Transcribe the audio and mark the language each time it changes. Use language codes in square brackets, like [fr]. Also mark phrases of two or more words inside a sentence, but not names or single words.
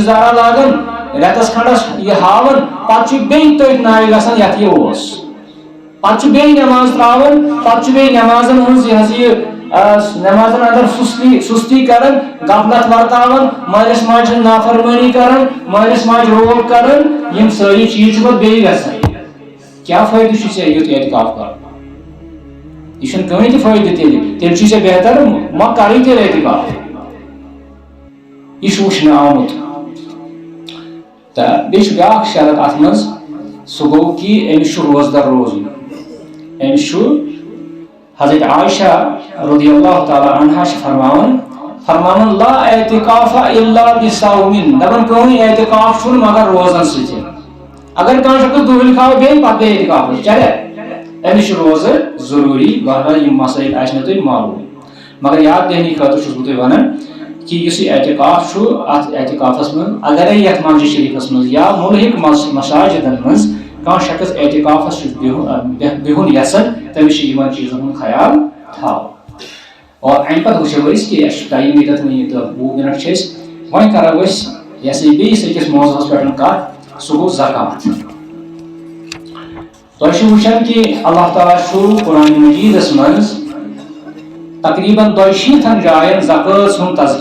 [ks] دارا لاگان رتس کھنڈس یہ ہاون پتہ بیٚیہِ تٔتھۍ ناوِ گژھان یتھ یہ اوس پتہ بیٚیہِ نماز تراون پتہ بیٚیہِ نمازن ہنز یہ نمازن اندر سستی کرن غفلت ورتاون مالس ماجہ نافرمانی کرن مالس ماجہ روب کرن یم ساری چیز پتہ بیٚیہِ گژھان کیا فائدہ چھ یوت اعتکاف کرن یہ کہیں تہ فائدہ تیل چھ بہتر ما کری تیل اعتکاف یہ وچھنہ آمت تو بیٚیہِ بیاکھ شرط ات من سہ گو کہ امس روزدر روزن امس حضرت عائشہ [ar] رضی اللہ تعالی عنہا [ks] فرمان [ar] لا اعتکاف الا بصوم [ks] دپان کہیں اعتکاف چھ مگر روزن ست اگر کان شخص دہل کھاو بیٚیہِ پتہٕ بیٚیہِ اعتکاف چلے امس روز ضروری بہرحال یہ مسائل آسن تہ معلوم مگر یاد دہنی خاطر چھس بہ تہ ونان کہ اس اعتکاف ات اعتکافس من اگر یتھ مسجد شریفس من یا ملحق مساجدن من کان شخص اعتکافس بہن یسن تمس یمن چیزن ہند خیال تھاو اور امہ پتہ وچھو کہ ٹائم یتھ وۄنۍ 20 منٹ چھ وۄنۍ کرو یہ سا بیس أکس موضوعس پہ کت سہ گو زکات تہ وچھان کہ اللہ تعالیٰ قرآن مجیدس من تقریباً 62 جائن زکات ہند تذکرہ